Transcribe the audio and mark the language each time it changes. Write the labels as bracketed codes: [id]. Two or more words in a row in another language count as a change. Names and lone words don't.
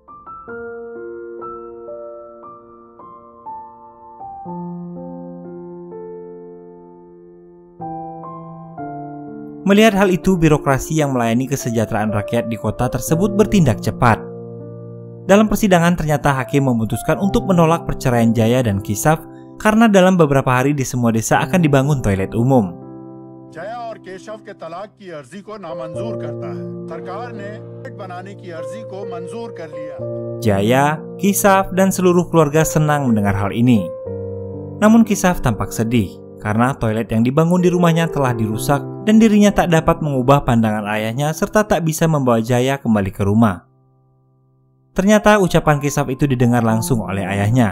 [id] Melihat hal itu, birokrasi yang melayani kesejahteraan rakyat di kota tersebut bertindak cepat. Dalam persidangan ternyata hakim memutuskan untuk menolak perceraian Jaya dan Kisaf karena dalam beberapa hari di semua desa akan dibangun toilet umum. [hi] Jaya और केशव के तलाक की अर्जी को नामंजूर करता है. सरकार ने बनाने की अर्जी को मंजूर कर लिया. [id] Jaya, Kisaf, dan seluruh keluarga senang mendengar hal ini. Namun Kisaf tampak sedih karena toilet yang dibangun di rumahnya telah dirusak dan dirinya tak dapat mengubah pandangan ayahnya serta tak bisa membawa Jaya kembali ke rumah. Ternyata ucapan Kisaf itu didengar langsung oleh ayahnya.